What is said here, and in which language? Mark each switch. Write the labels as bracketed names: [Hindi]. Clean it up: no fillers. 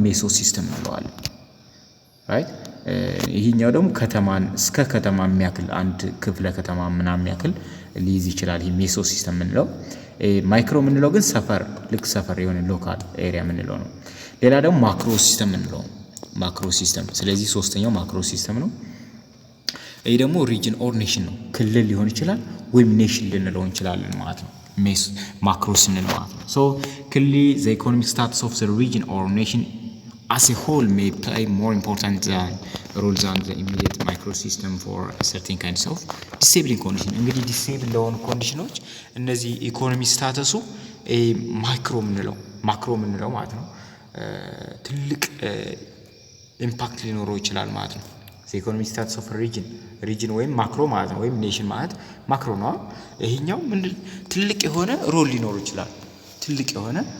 [Amharic] ሜሶሲስተም እንለዋለን። ራይት ይሄኛው ደግሞ ከተማን እስከ ከተማ የሚያክል አንድ ክፍለ ከተማ ምናምን የሚያክል ሊይዝ ይችላል። ይሄ ሜሶሲስተም የምንለው። ማይክሮ የምንለው ግን ሰፈር ልክ ሰፈር የሆነ ሎካል ኤሪያ የምንለው ነው። ሌላ ደግሞ ማክሮ ሲስተም የምንለው ማክሮ ሲስተም። ስለዚህ ሶስተኛው ማክሮ ሲስተም ነው። ይሄ ደግሞ ሪጅን ኦር ኔሽን ነው። ክልል ሊሆን ይችላል ወይም ኔሽን ልንለው እንችላለን ማለት ነው። [English] ማክሮ ስንል ማለት ነው። ሶ clearly the economic status of the region or nation as a whole may play more important role than the immediate microsystem for certain kinds of disabling condition. [Amharic] እንግዲህ ዲሴብል ለሆኑ ኮንዲሽኖች እነዚህ ኢኮኖሚ ስታተሱ ማክሮ ምንለው ማለት ነው ትልቅ ኢምፓክት ሊኖረው ይችላል ማለት ነው። [English] the economic status of a region [Amharic] ወይም ማክሮ ማለት ነው ወይም ኔሽን ማለት ማክሮ ነው። ይሄኛው ምንድን ትልቅ የሆነ ሮል ሊኖረው ይችላል። ትልቅ የሆነ